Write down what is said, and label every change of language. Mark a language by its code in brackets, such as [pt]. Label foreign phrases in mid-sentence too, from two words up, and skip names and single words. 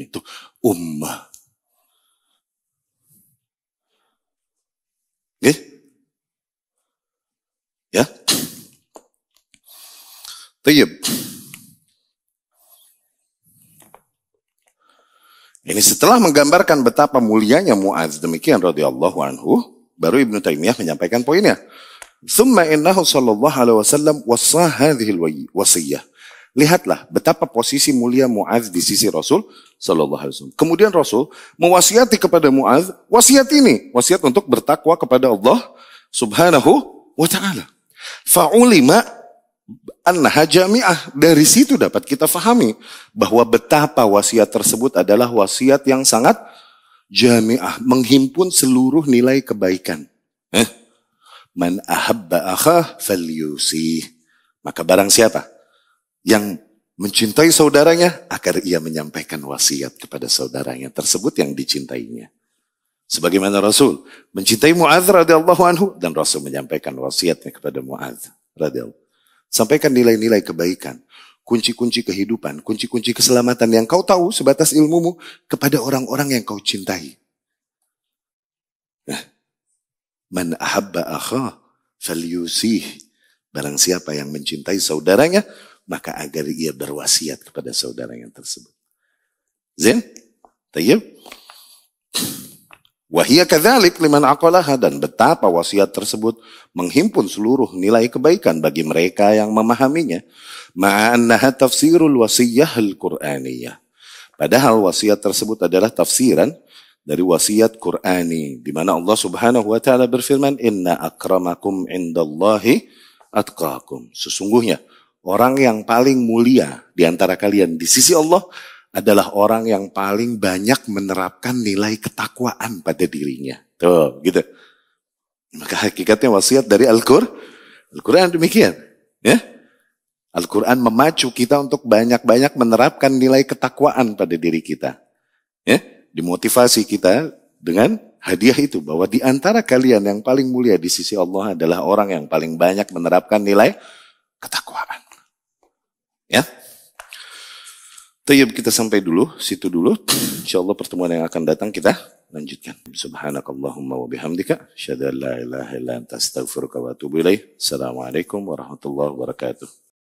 [id] Itu ummah. Ya. Tayyib. Ini setelah menggambarkan betapa mulianya Mu'adz demikian [ar] رضي الله عنه, [id] baru Ibnu Taimiyah menyampaikan poinnya. [ar] ثم إنه صلى الله عليه وسلم وصى هذه وصية. [id] Lihatlah betapa posisi mulia Mu'adz di sisi Rasul [ar] صلى الله عليه وسلم. [id] Kemudian Rasul mewasiati kepada Mu'adz wasiat ini, wasiat untuk bertakwa kepada Allah [ar] سبحانه وتعالى. فعلم أنها جامعة. [id] Dari situ dapat kita fahami bahwa betapa wasiat tersebut adalah wasiat yang sangat jami'ah, menghimpun seluruh nilai kebaikan. [ar] من أحب أخاه فليوصه. [id] Maka barang siapa yang mencintai saudaranya, agar ia menyampaikan wasiat kepada saudaranya tersebut yang dicintainya. Sebagaimana Rasul mencintai Mu'adz [ar] رضي الله عنه, [id] dan Rasul menyampaikan wasiatnya kepada Mu'adz radhiyallahu. Sampaikan nilai-nilai kebaikan, kunci-kunci kehidupan, kunci-kunci keselamatan yang kau tahu sebatas ilmumu kepada orang-orang yang kau cintai. [ar] من أحب أخاه فليوصه. [id] Barang siapa yang mencintai saudaranya, maka agar ia berwasiat kepada saudaranya tersebut. [ar] زين؟ طيب? وهي كذلك لمن عقلها, [id] dan betapa wasiat tersebut menghimpun seluruh nilai kebaikan bagi mereka yang memahaminya. [ar] مع أنها تفسير الوصية القرآنية. [id] Padahal wasiat tersebut adalah tafsiran dari wasiat Qur'ani, di mana Allah [ar] سبحانه وتعالى [id] berfirman, [ar] "إن أكرمكم عند الله أتقاكم." [id] Sesungguhnya orang yang paling mulia di antara kalian di sisi Allah adalah orang yang paling banyak menerapkan nilai ketakwaan pada dirinya. Tuh, gitu. Maka hakikatnya wasiat dari Al-Quran demikian. Ya? Al-Quran memacu kita untuk banyak-banyak menerapkan nilai ketakwaan pada diri kita. Ya? Dimotivasi kita dengan hadiah itu, bahwa di antara kalian yang paling mulia di sisi Allah adalah orang yang paling banyak menerapkan nilai ketakwaan. Ya? Tayyib, kita sampai dulu, situ dulu. InsyaAllah pertemuan yang akan datang kita lanjutkan. [ar] سبحانك اللهم وبحمدك أشهد أن لا إله إلا أنت أستغفرك وأتوب إليك. السلام عليكم ورحمة الله وبركاته.